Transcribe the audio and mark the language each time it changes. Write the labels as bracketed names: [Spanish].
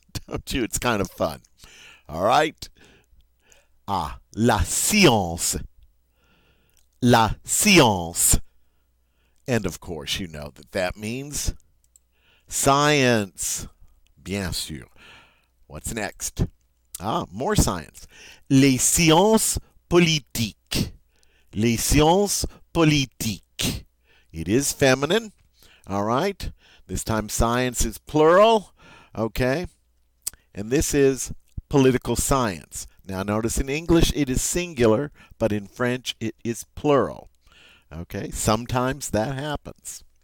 [English] Don't you? It's kind of fun. All right? [French] La science. La science. [English] And of course, you know that means science. [French] Bien sûr. [English] What's next? More science. [French] Les sciences politiques. Les sciences politiques. [English] It is feminine. All right. This time science is plural. Okay. And this is political science. Now notice in English it is singular, but in French it is plural. Okay. Sometimes that happens.